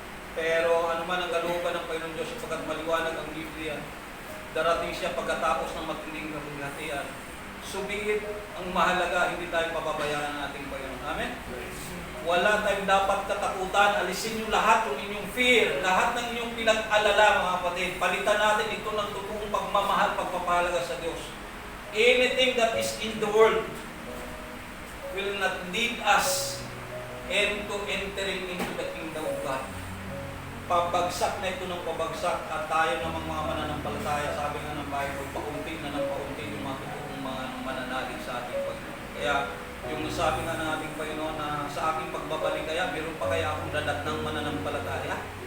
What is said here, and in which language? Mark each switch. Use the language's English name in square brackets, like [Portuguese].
[Filipino] Pero ano man ang kalooban ng Panginoon Diyos, sapagkat maliwanag ang Biblia, darating siya pagkatapos ng matinding kapighatian. Subiit, ang mahalaga, hindi tayo pababayaan ng ating Panginoon. Amen? Wala tayong dapat katakutan. Alisin nyo lahat yung inyong fear, lahat ng inyong pinag-alala, mga kapatid. Palitan natin ito ng totoong pagmamahal, pagpapahalaga sa Diyos. [English] Anything that is in the world will not lead us into entering into the kingdom of God. [Filipino] Pabagsak na ito ng pabagsak at tayo namang mga mananampalataya, sabi nga ng Bible, paunti na ng paunti yung mga totoong mga mananalig sa ating Panginoon. Kaya yung nasabi nga ng ating Panginoon na sa aking pagbabalik kaya, meron pa kaya akong dadat ng mananampalataya?